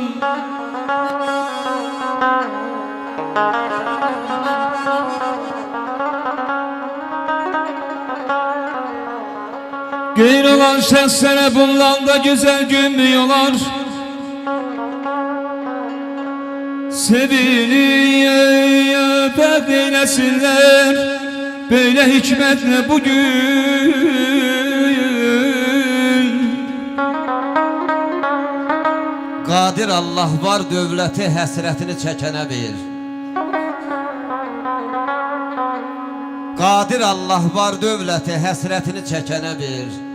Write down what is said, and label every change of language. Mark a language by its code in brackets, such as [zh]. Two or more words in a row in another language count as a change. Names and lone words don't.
[tr] Geyr olan şahslere bundan da güzel gülmüyorlar. Sevinip eylesinler böyle hikmetle bugün. [az] Qadir Allah var dövləti həsrətini çəkənə bir. Qadir Allah var dövləti həsrətini çəkənə bir.